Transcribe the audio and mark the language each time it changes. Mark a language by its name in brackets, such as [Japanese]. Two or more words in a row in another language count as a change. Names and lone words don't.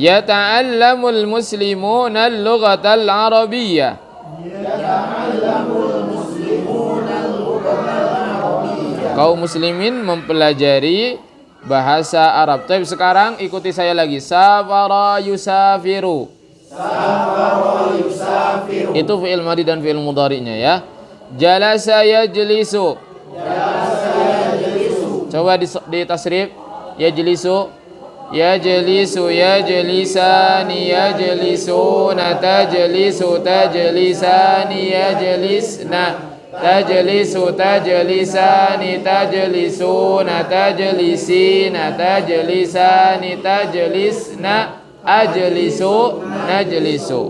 [Arabic] يتعلم المسلمون اللغة العربية. [Indonesian] Kaum muslimin mempelajari bahasa Arab. Tapi sekarang ikuti saya lagi. [Arabic] سافر يسافر. [Indonesian] Itu [Arabic] فعل ماضي [Indonesian] dan fi'il mudhari'nya ya. [Arabic] جلس يجلس. [Indonesian] Coba di tasrif. [Arabic] Yajlisu. يجلس يجلسان يجلسون تجلس تجلسان يجلسن تجلس تجلسان تجلسون تجلسين تجلسان تجلسن أجلس نجلس.